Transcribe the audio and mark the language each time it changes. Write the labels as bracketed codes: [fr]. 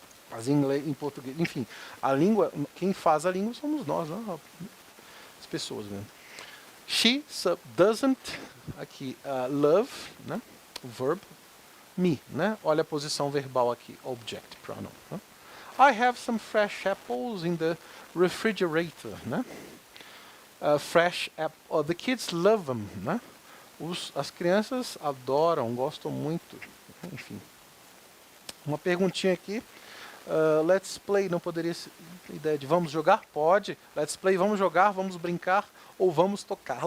[pt] Mas em inglês, em português, enfim, a língua, quem faz a língua somos nós, né? As pessoas mesmo. [en] She doesn't, aqui, love, né? [pt] O verbo, me, né? Olha a posição verbal aqui, [en] object pronoun. [pt] Né? [en] I have some fresh apples in the refrigerator, né? Fresh apple, the kids love them, né? [pt] As crianças adoram, gostam muito, enfim. Uma perguntinha aqui. [en] Let's play, [pt] não poderia ser ideia de vamos jogar? Pode. [en] Let's play, [pt] vamos jogar, vamos brincar ou vamos tocar.